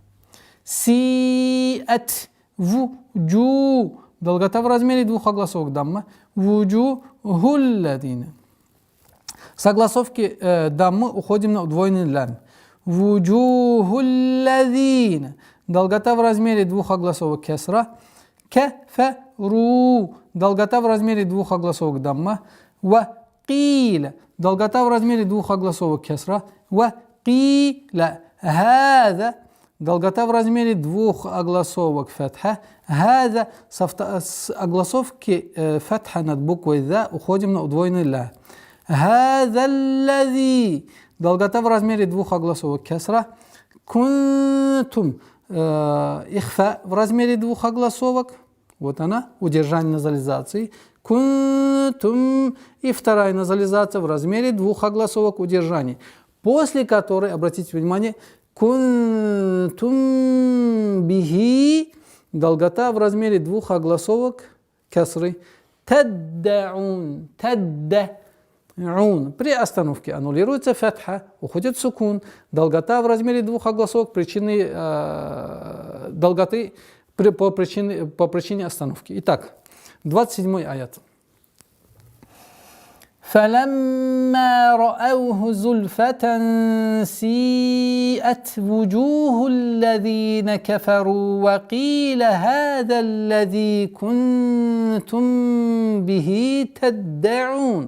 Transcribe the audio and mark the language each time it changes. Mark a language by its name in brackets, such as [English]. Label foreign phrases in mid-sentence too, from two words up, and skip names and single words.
[Russian] Сиат. Вуджу, долгота в размере двух огласовок дамма. [Arabic] وجوه الذين. [Russian] С огласовки даммы уходим на удвоенный лям. [Arabic] وجوه الذين, [Russian] долгота в размере двух огласовок кесра. Кафару, долгота в размере двух огласовок дамма. [Arabic] وقيل, [Russian] долгота в размере двух огласовок кесра. [Arabic] وقيل هذا, [Russian] долгота в размере двух огласовок фатха. Хаза, с огласовки фатха над буквой за уходим на удвоенный ля. [Arabic] هذا الذي, [Russian] долгота в размере двух огласовок кесра. Кунтум, ихфа в размере двух огласовок. Вот она, удержание назализации. Кунтум, и вторая назализация в размере двух огласовок удержания. После которой, обратите внимание, [Arabic] كنتم به, [Russian] долгота в размере двух огласовок кесры. [Arabic] تدعون تدعون. [Russian] При остановке аннулируется фатха, уходит сукун. Долгота в размере двух огласовок причины долготы по причине остановки. Итак, 27-й аят. [Arabic] فلما رأوه زلفة سيئت وجوه الذين كفروا وقيل هذا الذي كنتم به تدعون.